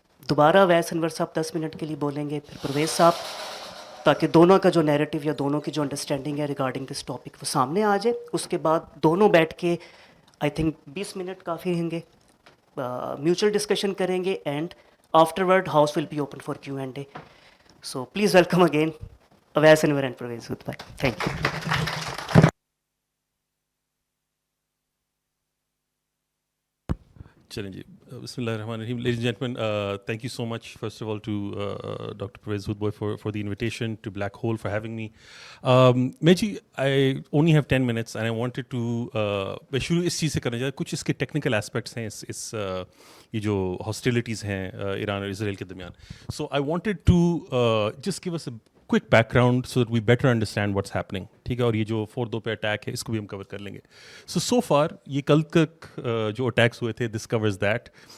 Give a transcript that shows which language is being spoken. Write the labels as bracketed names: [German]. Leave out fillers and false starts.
[Urdu] دوبارہ اویس انور صاحب 10 منٹ کے لیے بولیں گے، پھر پرویز صاحب، تاکہ دونوں کا جو نیریٹو یا دونوں کی جو انڈرسٹینڈنگ ہے [English] regarding this topic [Urdu] وہ سامنے آ جائے. اس کے بعد دونوں بیٹھ کے آئی تھنک 20 منٹ کافی رہیں گے، میوچل ڈسکشن کریں گے، [English] And afterward house will be open for Q and A. So please welcome again Awais Anwar and Pervez Hoodbhoy. Thank you. [Urdu] چلیں جی، [Arabic] بسم اللہ الرحمن الرحیم. [English] Ladies and gentlemen, thank you so much first of all to Dr. Pervez Hood Bhai for the invitation, to Black Hole for having me. Meji, I only have 10 minutes and I wanted to [Urdu] میں شروع اس چیز سے کرنا چاہتا ہوں. کچھ اس کے technical aspects ہیں اس یہ جو ہاسٹیلیٹیز ہیں ایران اور اسرائیل کے درمیان. [English] So I wanted to just give a quick background so that we better understand what's happening. [Urdu] ٹھیک ہے، اور یہ جو 4-2 پہ اٹیک ہے اس کو بھی ہم کور کر لیں گے. [English] so far [Urdu] یہ کل تک جو اٹیکس ہوئے تھے [English] This covers that.